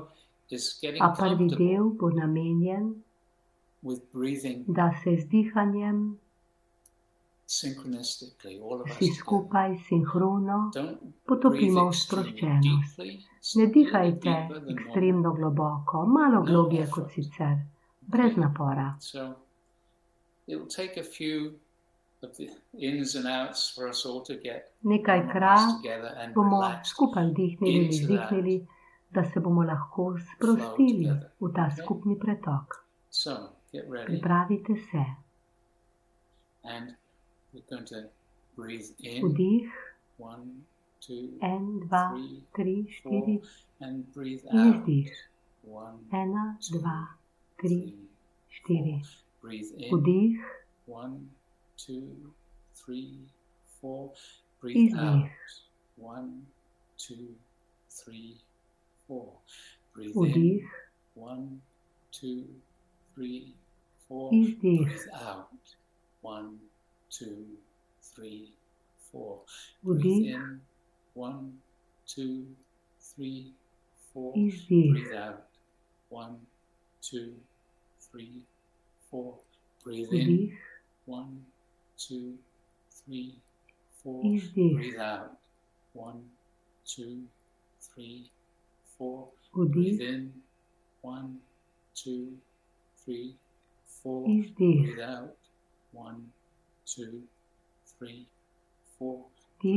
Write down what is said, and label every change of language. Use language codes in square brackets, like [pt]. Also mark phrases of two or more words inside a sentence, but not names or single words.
[sl] A prvi del bo namenjen, da se z dihanjem vsi skupaj sinhrono potopimo v sproščenost. Ne dihajte ekstremno globoko, malo globje kot sicer. brez napora. [en] So it'll take a few of the ins and outs for us all to get [sl] Nekajkrat [en] together and [sl] bomo [en] relax [sl] skupaj vdihnili in [en] into [sl] izdihnili, da se bomo lahko sprostili [en] together. [sl] v ta [en] Okay? [sl] skupni pretok. [en] So get ready, [sl] Pripravite se. [en] and we're going to breathe in. [sl] Vdih, 1, 2, 1, 2, 3, 4 [en] and breathe in out. [sl] izdih. 1, 1, 2, 3, 4. [en] breathe in. [sl] Vdih, 1, 2, 3, 4. [en] Breathe out. 1, 2, 3, 4. Breathe in. [sl] vdih, 1, 2, 3, 4. izdih. [en] Breathe out. 1, 2, 3, 4. [sl] Vdih, [en] Breathe in. 1, 2, 3, 4. [sl] izdih. [en] Breathe out. 1, 2, 3, 4. Breathe in. [sl] Vdih, 1, 2, 3, 4. izdih. [en] Breathe out. 1, 2, 3, 4. [sl] Vdih, [en] Breathe in. 1, 2, 3, 4. [sl] izdih. [en] Breathe out. 1, 2, 3, 4. [sl] Vdih,